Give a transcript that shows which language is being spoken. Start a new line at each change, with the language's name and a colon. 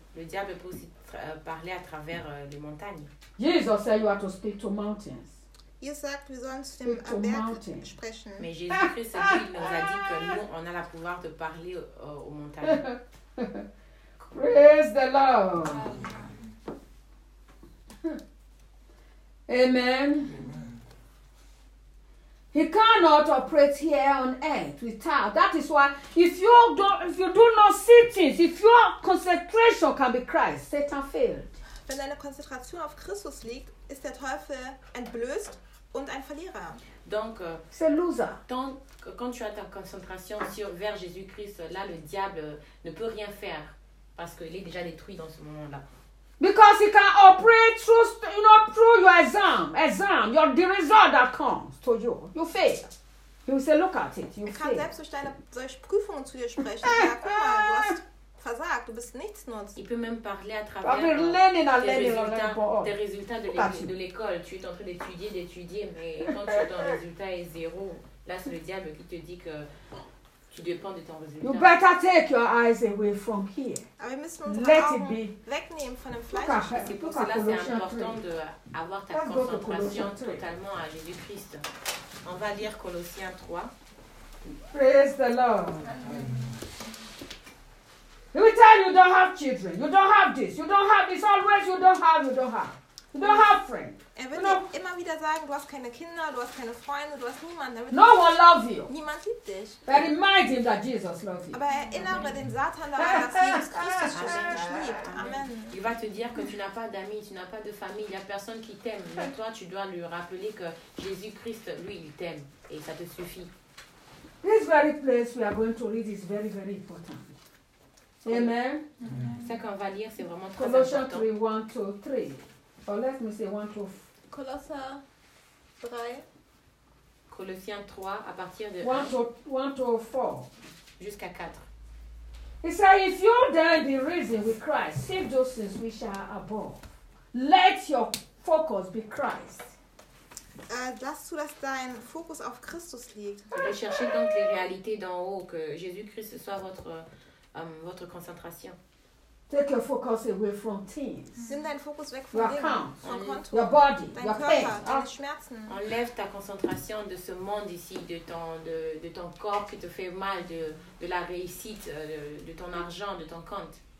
French: Le diable peut aussi parler à travers les montagnes.
English: Jesus said you are to speak to mountains.
German: Jesus sagt, wir sollen zu dem Berg sprechen.
French: Mais Jésus-Christ nous a dit que nous, on a le pouvoir de parler aux montagnes.
English: Praise the Lord. Amen. He cannot operate here on earth without. That is why if you do not see things, if your concentration can be Christ, Satan failed.
German: Wenn deine Konzentration auf Christus liegt, ist der Teufel entblößt und ein Verlierer.
French: Donc, c'est loser. Quand tu as ta concentration vers Jésus-Christ, là le diable ne peut rien faire parce qu'il est déjà détruit dans ce moment-là.
English: Because he can operate through your exam, your the result that comes to you. You fail. You say, look at it. You fail.
German: Er kann selbst durch deine solche Prüfungen zu dir sprechen. Und sagt, guck mal, du hast versagt. Du bist nichts nutzt.
French: Il peut même parler à travers tes résultats de l'école. Tu es en train d'étudier, mais quand ton résultat est zéro, là c'est le diable qui te dit que tu dépends de ton résultat.
English: You better take your eyes away from here.
German: Aber wir müssen unsere Augen wegnehmen von dem Fleisch.
French: C'est pour cela que c'est important d'avoir ta concentration totalement à Jésus-Christ. On va lire Colossiens 3.
English: Praise the Lord. He will tell you don't have children. You don't have this. You don't have this. Always you don't have, you don't have. You don't have friends.
German: Er wird dir immer wieder sagen, du hast keine Kinder, du hast keine Freunde, du hast niemanden.
English: No one loves you.
German: Niemand liebt dich.
English: But remind him that Jesus loves you.
German: Aber erinnere den Satan daran, dass Jesus Christus schon dich liebt.
English: Amen.
French: Il va te dire que tu n'as pas d'amis, tu n'as pas de famille, il n'y a personne qui t'aime. Mais toi, tu dois lui rappeler que Jésus Christ, lui, il t'aime. Et ça te suffit.
English: This very place we are going to read is very, very important. Amen. Amen.
French: Ce qu'on va lire, c'est vraiment très important.
English: Colossiens 3, 1, 2, 3. Or let me say 1, 2, 3.
French: Colossiens 3, à partir de
English: 1 to 4.
French: Jusqu'à 4.
English: He said, if you then be risen with Christ, save those things which are above. Let your focus be Christ.
German: Lass zu, dass dein Fokus auf Christus liegt.
French: Recherchez donc les réalités d'en haut, que Jésus-Christ soit votre concentration.
English: Take your focus away from things.
German: Nimm deinen Fokus weg von dem Konto.
English: Your body,
German: dein
English: your
German: Körper,
English: face,
German: deine Schmerzen.
French: Enlève ta concentration de ce monde ici, de ton corps qui te fait mal, de la réussite, de ton argent, de ton compte.